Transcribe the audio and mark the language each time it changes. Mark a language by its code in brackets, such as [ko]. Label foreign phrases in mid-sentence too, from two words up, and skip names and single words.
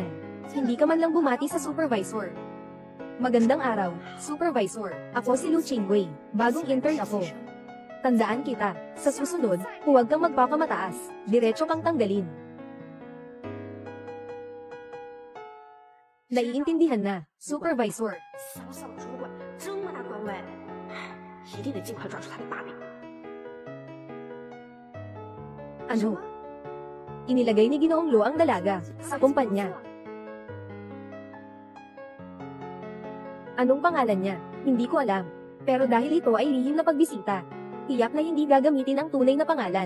[tl] Hindi ka man lang bumati sa supervisor. Magandang araw, supervisor. Ako si Lu Qingwei. Bagong intern ako. Tandaan kita, sa susunod, huwag kang magpapamataas. Diretso kang tanggalin. Naiintindihan na, supervisor. [zh] 小小主管这么大官位，一定得尽快抓住他的把柄。 [tl] Ano? Inilagay ni Ginoong Lu ang dalaga sa kumpanya. Anong pangalan niya? Hindi ko alam. Pero dahil ito ay lihim na pagbisita, tiyak na hindi gagamitin ang tunay na pangalan.